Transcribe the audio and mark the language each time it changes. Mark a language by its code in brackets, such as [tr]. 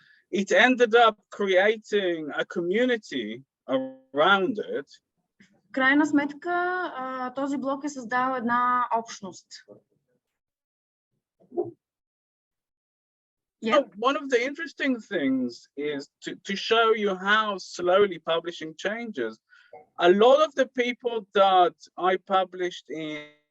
[en] It ended up creating a community around it. [bg] В крайна сметка, този блог е създал една общност. [en] Yeah. One of the interesting things is to show you how slowly publishing changes. A lot of the people that I published in